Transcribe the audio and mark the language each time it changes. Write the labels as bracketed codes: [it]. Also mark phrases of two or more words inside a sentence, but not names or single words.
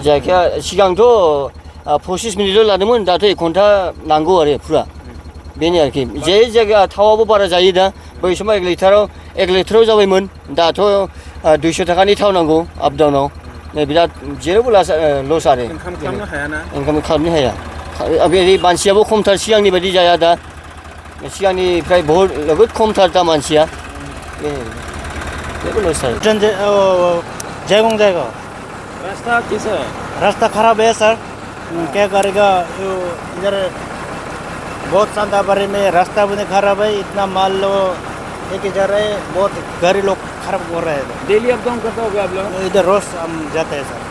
[brx] जायखिया सिगांथ' 25 मिनिटल' लादोंमोन दाथ' 1 घन्टा नांगौ आरो फुरा बेनो आरोखि जे जायगा थावाबो बारा जायो दा बै समाव 1 लिटाराव जाबायमोन दाथ' 200 थाखानि थाव नांगौ आप डाउनाव बिराद जेरावबो लस आरो इनकाम खालामनो हायाना इनकाम खालामनो हाया बे मानसियाबो खमथार सिगांनि बायदि जाया दा सिगांनिफ्राय बहुत खमथार दा मानसिया जेबो लस आरो [hi] जयगोंग जाएगा रास्ता कैसा है रास्ता खराब है सर क्या करेगा इधर बहुत सांताबारी में रास्ता भी नहीं खराब है इतना माल लो लेके जा रहे हैं बहुत गाड़ी लोग खराब हो रहे हैं डेली अप डाउन करते होगे आप लोग इधर रोज हम जाते हैं सर